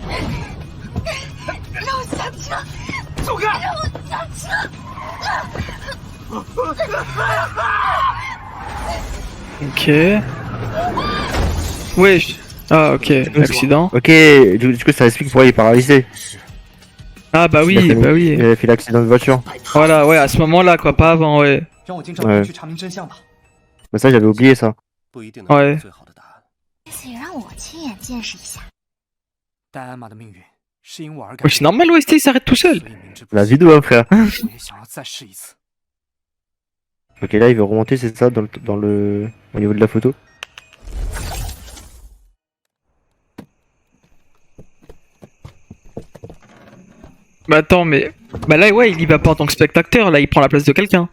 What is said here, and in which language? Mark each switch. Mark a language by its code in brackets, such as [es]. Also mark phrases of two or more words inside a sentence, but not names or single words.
[zh] 让我下车！走开！让我下车 [fr] Ok. Wesh. Ah, ok. Accident. Ok, du coup ça explique pourquoi il est paralysé. Ah, bah oui, bah oui. Il a fait l'accident de voiture. Voilà, ouais, à ce moment-là, quoi, pas avant, ouais. [zh] 让我经照片去查明真相吧。 [fr] Mais ça j'avais oublié ça. [zh] 不一定能得到最好的答案。这次也让我亲眼见识一下。戴安玛的命运是因我而改 [fr] Wesh, c'est normal, OST il s'arrête tout seul. [zh] 所以明知不 [fr] La [zh] 行 [fr] vidéo hein, frère. [zh] 我也想要再试一次。 [fr] Ok, là il veut remonter, c'est ça, au niveau de la photo. Bah attends, mais... Bah là, ouais, il y va pas en tant que spectateur, là, il prend la place de quelqu'un.